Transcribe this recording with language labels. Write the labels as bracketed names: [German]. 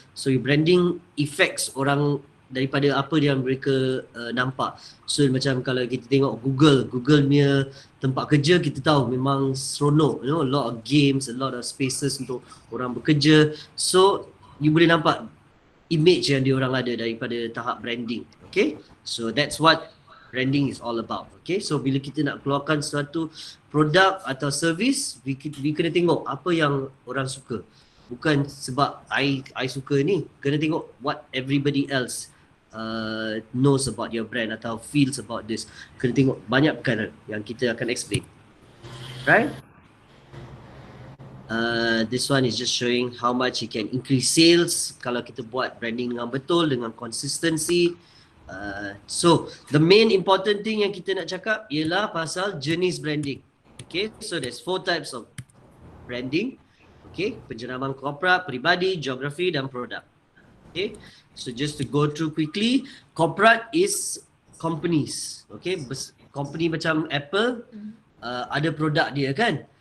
[English] So your branding affects [Malay] orang daripada apa yang mereka nampak. So macam kalau kita tengok Google punya tempat kerja, kita tahu memang seronok, [English] a lot of games, a lot of spaces [Malay] untuk orang bekerja. So you boleh nampak image yang diorang ada daripada tahap branding. [English] Okay, so that's what branding is all about. [Malay] Okay, so bila kita nak keluarkan suatu produk atau service, we kena tengok apa yang orang suka. Bukan sebab I suka ni, kena tengok [English] what everybody else knows about your brand atau feels about this. [Malay] Kena tengok banyak perkara yang kita akan explain. Right? [English] This one is just showing how much you can increase sales [Malay] kalau kita buat branding dengan betul, dengan consistency. [English] So the main important thing [Malay] yang kita nak cakap ialah pasal jenis branding. [English] Okay, so there's 4 types of branding. Okay, [Malay] penjenamaan korporat, peribadi, geografi dan produk. [English] Okay, so just to go through quickly, corporate is companies. [Malay] Okay, company macam Apple, ada produk dia kan.